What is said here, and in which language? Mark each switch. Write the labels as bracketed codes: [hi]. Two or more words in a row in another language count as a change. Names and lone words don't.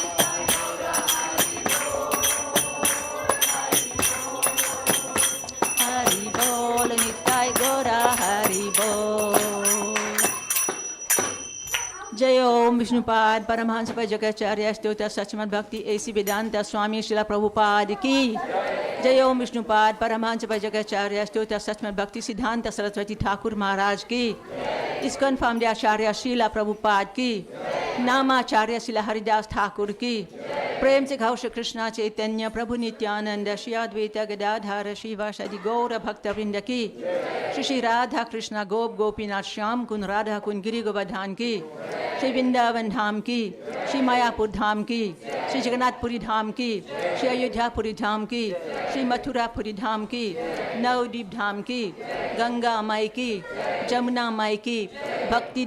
[hi] Hari Bol, Nitai Gora Hari Bol. Jai Om Vishnupad Paramahansa Jagacharya Stota Sachmat Bhakti A.C. Vedanta Swami Srila Prabhupada Ki. Jai Om Vishnupad Paramahansa Jagacharya Stota Sachmat Bhakti Siddhanta Saraswati Thakur Maharaj Ki. ISKCON Family Acharya Srila Prabhupada Ki. Namacharya Srila Haridas Thakur Ki. प्रेम से घाव श्री कृष्णा चैतन्य प्रभु नित्यानंद श्री अद्वैत गदाधर शिवासादि गौर भक्त वृंद की श्री श्री राधा कृष्ण गोप गोपीनाथ श्याम कुंद राधा कुंद गिरि गोवर्धन की श्री वृंदावन धाम की श्री मायापुर धाम की श्री जगन्नाथपुरी धाम की श्री अयोध्यापुरी धाम की श्री मथुरापुरी धाम की नवद्वीप धाम की गंगा माई की जमुना माई की भक्ति